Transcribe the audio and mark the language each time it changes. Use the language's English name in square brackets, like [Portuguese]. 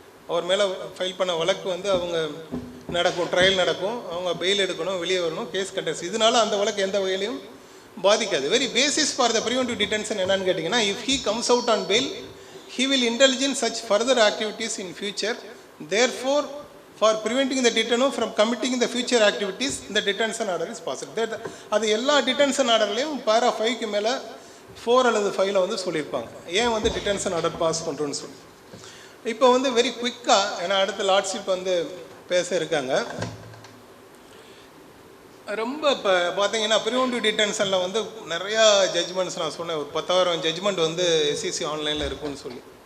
[Tamil] அவர் மேலே ஃபைல் பண்ண வழக்கு வந்து அவங்க நடக்கும், ட்ரையல் நடக்கும், அவங்க பெயில் எடுக்கணும், வெளியே வரணும், கேஸ் கண்டக்ட்ஸ். இதனால அந்த வழக்கு எந்த வகையிலையும் பாதிக்காது. [English] very basis for the preventive detention [Tamil] என்னன்னு கேட்டிங்கன்னா, [English] If he comes out on bail he will indulge in such further activities in future. Therefore, for preventing the detainee from committing the future activities, the detention order is possible. [Tamil] அது எல்லா detention ஆர்டர்லையும் பாரா 5க்கு மேலே 4 அல்லது 5ல் வந்து சொல்லியிருப்பாங்க ஏன் வந்து detention order pass பண்ணுறோன்னு சொல்லி. இப்போ வந்து வெரி குவிக்காக, ஏன்னா அடுத்த லார்ட்ஷிப் வந்து பேச இருக்காங்க. ரொம்ப இப்போ பார்த்தீங்கன்னா ப்ரிவென்டிவ் டிடென்ஷனில் வந்து நிறையா ஜட்ஜ்மெண்ட்ஸ் நான் சொன்னேன், ஒரு 10,000 ஜட்ஜ்மெண்ட் வந்து எஸ்சிசி ஆன்லைனில் இருக்குன்னு சொல்லி.